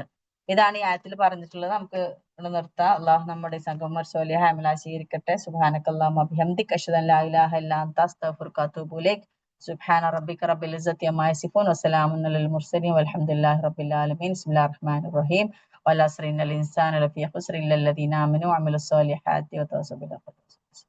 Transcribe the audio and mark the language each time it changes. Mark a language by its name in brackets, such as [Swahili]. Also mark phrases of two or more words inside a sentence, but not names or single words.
[Malayalam] ഇതാണ് ഈ ആയത്തിൽ പറഞ്ഞിട്ടുള്ളത്. നമുക്ക് ഇവിടെ നിർത്താം. അള്ളാഹു നമ്മുടെ സംഘം സോലിഹ അമല സ്വീകരിക്കട്ടെ. [Arabic] سبحانك اللهم بحمدك أشهد أن لا إله إلا أنت أستغفرك وأتوب إليك. سبحان ربك رب العزة عما يصفون وسلام على المرسلين والحمد لله رب العالمين. بسم الله الرحمن الرحيم. والعصر إن الإنسان لفي خسر إلا الذين آمنوا وعملوا الصالحات وتواصوا بالحق.